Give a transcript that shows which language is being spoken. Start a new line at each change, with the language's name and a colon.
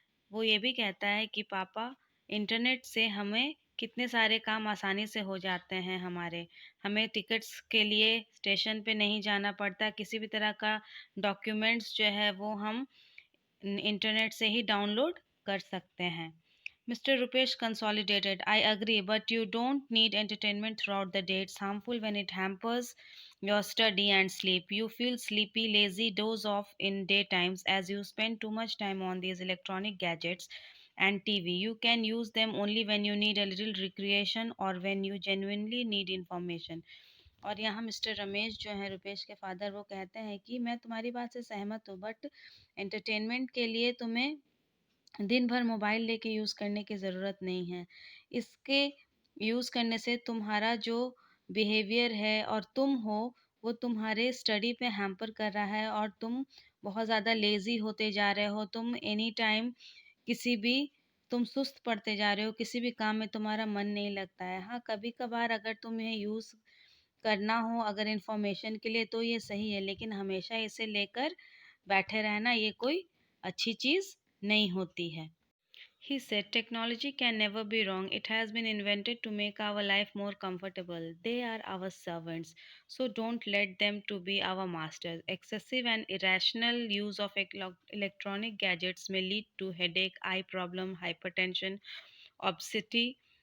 Hindi: वो ये भी कहता है कि पापा, इंटरनेट से हमें कितने सारे काम आसानी से हो जाते हैं हमारे। हमें टिकट्स के लिए स्टेशन पे नहीं जाना पड़ता, किसी भी तरह का डॉक्यूमेंट्स जो है वो हम इंटरनेट से ही डाउनलोड कर सकते हैं।
English: Mr. Rupesh consolidated, "I agree, but you don't need entertainment throughout the day. It's harmful when it hampers your study and sleep. You feel sleepy, lazy, doze off in daytimes as you spend too much time on these electronic gadgets and TV. You can use them only when you need a little recreation or when you genuinely need information."
Hindi: और यहाँ mister Ramesh जो हैं रुपेश के father, वो कहते हैं कि मैं तुम्हारी बात से सहमत हूँ, बट एंटरटेनमेंट के लिए तुम्हें दिन भर मोबाइल लेके यूज़ करने की ज़रूरत नहीं है। इसके यूज़ करने से तुम्हारा जो बिहेवियर है और तुम हो, वो तुम्हारे स्टडी पे हैम्पर कर रहा है और तुम बहुत ज़्यादा लेज़ी होते जा रहे हो। तुम एनी टाइम किसी भी तुम सुस्त पड़ते जा रहे हो, किसी भी काम में तुम्हारा मन नहीं लगता है। हाँ, कभी-कभार अगर तुम्हें यूज़ करना हो अगर इन्फॉर्मेशन के लिए तो ये सही है, लेकिन हमेशा इसे लेकर बैठे रहना ये कोई अच्छी चीज़ नहीं होती है।
English: He said, technology can never be wrong. It has been invented to make our life more comfortable. They are our servants. So don't let them to be our masters. Excessive and irrational use of electronic gadgets may lead to headache, eye problem, hypertension, obesity.